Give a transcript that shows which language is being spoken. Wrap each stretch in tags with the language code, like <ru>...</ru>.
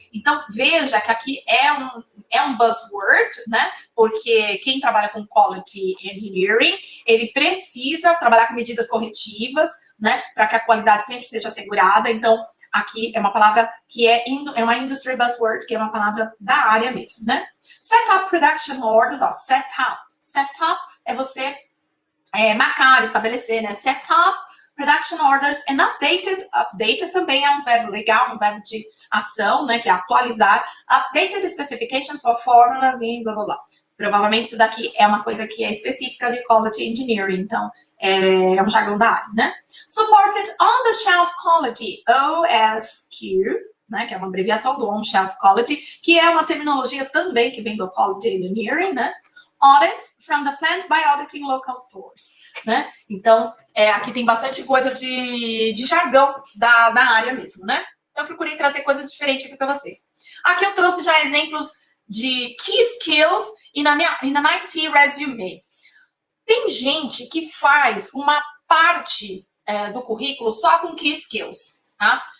<pt>Então, veja que aqui é um buzzword, né? Porque quem trabalha com Quality Engineering, ele precisa trabalhar com medidas corretivas, né? Para que a qualidade sempre seja assegurada. Então, aqui é uma palavra que é uma industry buzzword, que é uma palavra da área mesmo, né?</pt> <en>Set up production orders, ó, set up.</en> <pt>Set up é você marcar, estabelecer, né?</pt> <en>Set up production orders and updated.</en> <pt>Updated também é um verbo legal, um verbo de ação, né? Que é atualizar.</pt> <en>Updated specifications for formulas</en> <pt>e blá, blá, blá. Provavelmente isso daqui é uma coisa que é específica de Quality Engineering, então é um jargão da área, né?</pt> <en>Supported on-the-shelf quality, OSQ, né?</en> <pt>Que é uma abreviação do on-shelf quality, que é uma terminologia também que vem do Quality Engineering, né?</pt> <en>Audits from the plant by auditing local stores, né?</en> <pt>Então, aqui tem bastante coisa de jargão da área mesmo, né? Então, eu procurei trazer coisas diferentes aqui para vocês. Aqui eu trouxe já exemplos de</pt> <en>key skills in an IT resume.</en> <pt>Tem gente que faz uma parte do currículo só com key skills, tá?</pt>